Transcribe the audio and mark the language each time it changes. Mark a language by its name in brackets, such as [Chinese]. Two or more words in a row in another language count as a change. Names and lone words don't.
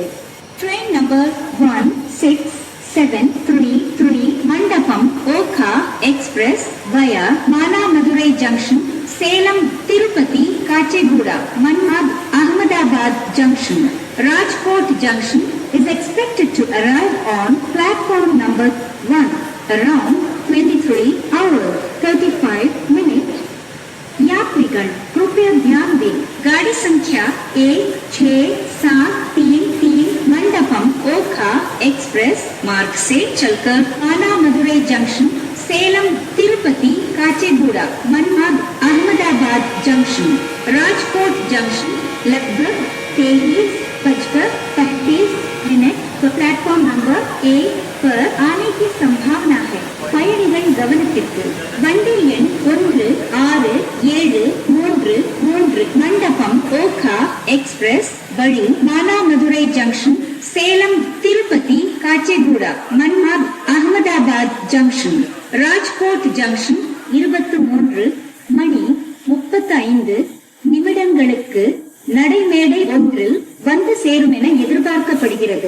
[English] train number 1673 மண்டபம் ஓகா எக்ஸ்பிரஸ் வயா மானாமதுரை ஜங்ஷன், சேலம் திருப்பதி காச்சேகூடா, மன்மாட் அகமதாபாத் ஜங்ஷன், ராஜ்கோட் ஜங்ஷன் is expected to arrive on platform number 1 around 23:35. [Hindi] यात्रीगण कृपया ध्यान दें, गाड़ी संख्या 1673 मंडपम ओखा एक्सप्रेस मार्ग से चलकर आना मदुरई जंक्शन, सेलम तिरुपति काचेगुड़ा, मनमाड अहमदाबाद जंक्शन, राजकोट जंक्शन लगभग 23:35 पर प्लेटफॉर्म नंबर 1 पर आने की संभावना है. [Tamil] பயணிகள் கவனத்திற்கு வண்டி எண் 1, 6, 7, 3, 3 மண்டபம் ஓகா எக்ஸ்பிரஸ் வழி மானாமதுரை ஜங்ஷன், சேலம் திருப்பதி காச்சேகூடா, மன்மாட் அகமதாபாத் ஜங்ஷன், ராஜ்கோட் ஜங்ஷன் 23:35 நடைமேடை ஒன்றில் வந்து சேரும் என எதிர்பார்க்கப்படுகிறது.